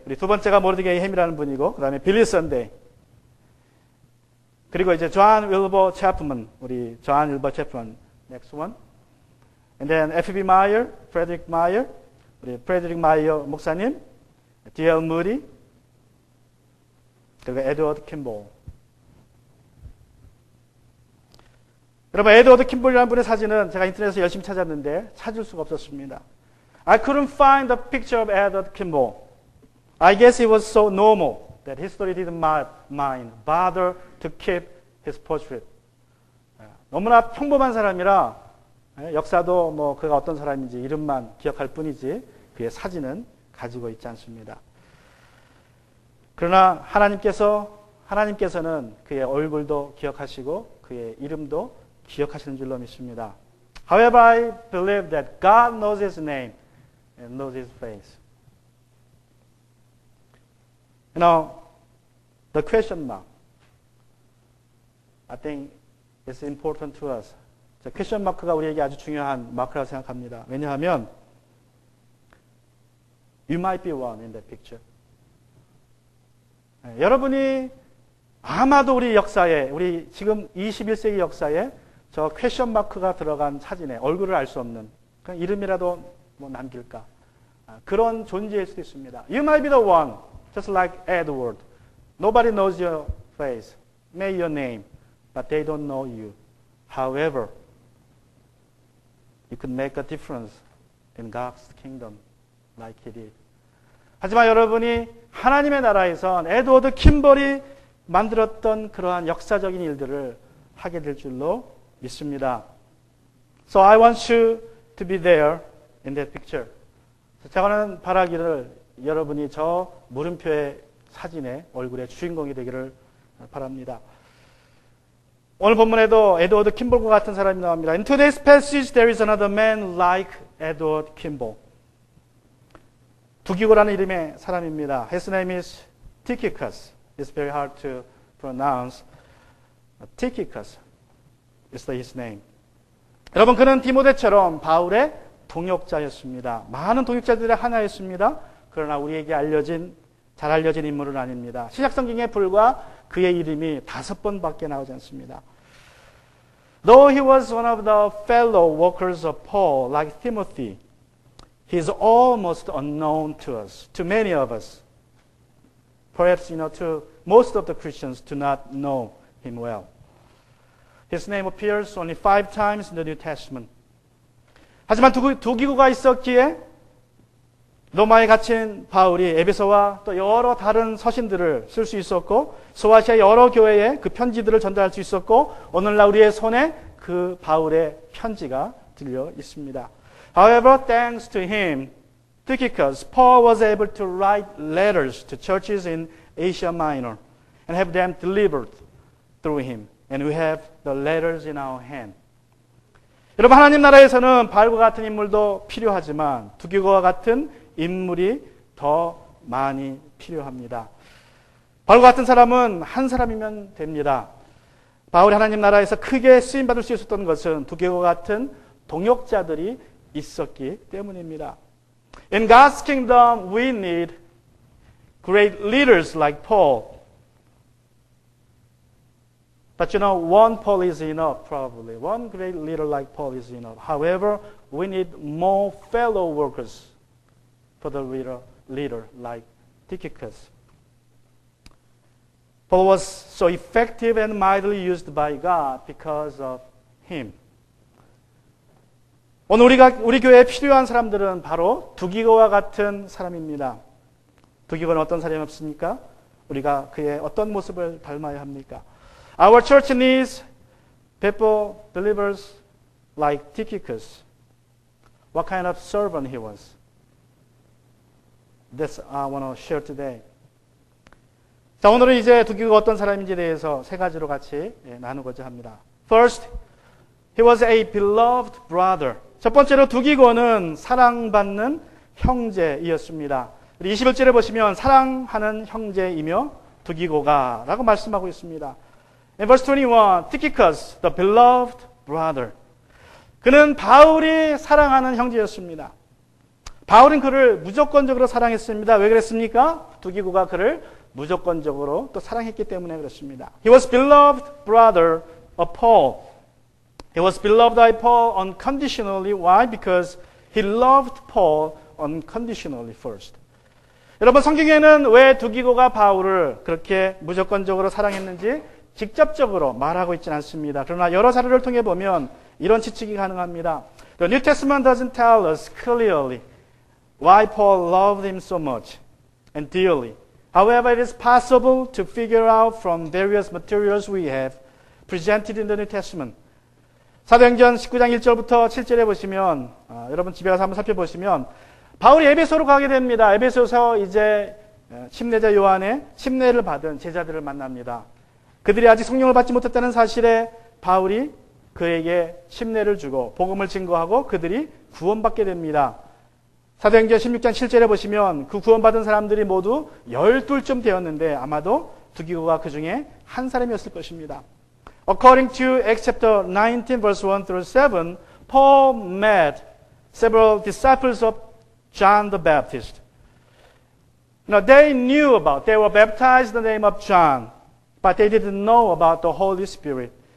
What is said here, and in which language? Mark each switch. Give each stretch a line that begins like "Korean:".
Korean: 우리 두 번째가 모르디게이 햄이라는 분이고, 그 다음에 빌리 선데이. 그리고 이제 존 윌버 채프먼, 우리 존 윌버 채프먼,
English: next one. And then F.B.
Korean: Meyer, Frederick Meyer, 우리 프레드릭 마이어 목사님, D.L. 무디, 그리고 에드워드 킴볼. 여러분, 에드워드 킴볼이라는 분의 사진은 제가 인터넷에서 열심히 찾았는데 찾을 수가 없었습니다.
English: I couldn't find the picture of Edward Kimball. I guess it was so normal that history didn't bother to keep his portrait.
Korean: 너무나 평범한 사람이라 역사도 뭐 그가 어떤 사람인지 이름만 기억할 뿐이지 그의 사진은 가지고 있지 않습니다. 그러나 하나님께서는 그의 얼굴도 기억하시고 그의 이름도 기억하시는 줄로 믿습니다.
English: However, I believe that God knows his name and knows his face. The question mark. I think it's important to us.
Korean: 퀘션 마크가 우리에게 아주 중요한 마크라고 생각합니다. 왜냐하면
English: You might be one in that picture.
Korean: 여러분이 아마도 우리 역사에, 우리 지금 21세기 역사에 저 퀘션 마크가 들어간 사진에 얼굴을 알 수 없는 그냥 이름이라도 뭐 남길까? 그런 존재일 수도 있습니다.
English: You might be the one, just like Edward. Nobody knows your face, maybe your name, but they don't know you. However, you could make a difference in God's kingdom like he did.
Korean: 하지만 여러분이 하나님의 나라에선 에드워드 킴볼이 만들었던 그러한 역사적인 일들을 하게 될 줄로 믿습니다.
English: So I want you to be there in that picture.
Korean: 저는 바라기를 여러분이 저 물음표의 사진의 얼굴의 주인공이 되기를 바랍니다. 오늘 본문에도 에드워드 킴볼과 같은 사람이 나옵니다.
English: In today's passage, there is another man like Edward Kimball.
Korean: 두기고라는 이름의 사람입니다.
English: His name is Tychicus. It's very hard to pronounce. Tychicus is his name.
Korean: 여러분, 그는 디모데처럼 바울의 동역자였습니다. 많은 동역자들의 하나였습니다. 그러나 우리에게 잘 알려진 인물은 아닙니다. 신약성경에 불과 그의 이름이 5번밖에 나오지 않습니다.
English: Though he was one of the fellow workers of Paul, like Timothy, he is almost unknown to us, to many of us. Perhaps, to most of the Christians do not know him well. His name appears only 5 times in the New Testament.
Korean: 하지만 두기고가 있었기에 로마에 갇힌 바울이 에베소와 또 여러 다른 서신들을 쓸 수 있었고 소아시아 여러 교회에 그 편지들을 전달할 수 있었고 오늘날 우리의 손에 그 바울의 편지가 들려 있습니다.
English: However, thanks to him, Tychicus, Paul was able to write letters to churches in Asia Minor and have them delivered through him. And we have the letters in our hand.
Korean: 여러분, 하나님 나라에서는 바울과 같은 인물도 필요하지만 두기고와 같은 인물이 더 많이 필요합니다. 바울과 같은 사람은 한 사람이면 됩니다. 바울이 하나님 나라에서 크게 쓰임받을 수 있었던 것은 두기고와 같은 동역자들이 있었기 때문입니다.
English: In God's kingdom, we need great leaders like Paul. But one Paul is enough, probably. One great leader like Paul is enough. However, we need more fellow workers for the leader like Tychicus. Paul was so effective and mightily used by God because of him.
Korean: 오늘 우리 교회에 필요한 사람들은 바로 두기고와 같은 사람입니다. 두기고는 어떤 사람이었습니까? 우리가 그의 어떤 모습을 닮아야 합니까?
English: Our church needs people, believers like Tychicus. What kind of servant he was? That's I want to share today.
Korean: 자, 오늘은 이제 두기고가 어떤 사람인지에 대해서 세 가지로 같이 나누고자 합니다.
English: First, he was a beloved brother.
Korean: 첫 번째로 두기고는 사랑받는 형제이었습니다. 21절에 보시면 사랑하는 형제이며 두기고가 라고 말씀하고 있습니다.
English: In verse 21, Tychicus, the beloved brother.
Korean: 그는 바울이 사랑하는 형제였습니다. 바울은 그를 무조건적으로 사랑했습니다. 왜 그랬습니까? 두기고가 그를 무조건적으로 또 사랑했기 때문에 그렇습니다.
English: He was beloved brother of Paul. He was beloved by Paul unconditionally. Why? Because he loved Paul unconditionally first.
Korean: 여러분, 성경에는 왜 두기고가 바울을 그렇게 무조건적으로 사랑했는지 직접적으로 말하고 있지는 않습니다. 그러나 여러 사례를 통해 보면 이런 추측이 가능합니다.
English: The New Testament doesn't tell us clearly why Paul loved him so much and dearly. However, it is possible to figure out from various materials we have presented in the New Testament.
Korean: 사도행전 19장 1절부터 7절에 보시면 여러분 집에 가서 한번 살펴보시면 바울이 에베소로 가게 됩니다. 에베소에서 이제 침례자 요한의 침례를 받은 제자들을 만납니다. 그들이 아직 성령을 받지 못했다는 사실에 바울이 그에게 침례를 주고 복음을 증거하고 그들이 구원받게 됩니다. 사도행전 16장 7절에 보시면 그 구원받은 사람들이 모두 12쯤 되었는데 아마도 두기고가 그 중에 한 사람이었을 것입니다.
English: According to Acts chapter 19 verse 1 through 7, Paul met several disciples of John the Baptist. Now they were baptized in the name of John, but they didn't know about the Holy Spirit.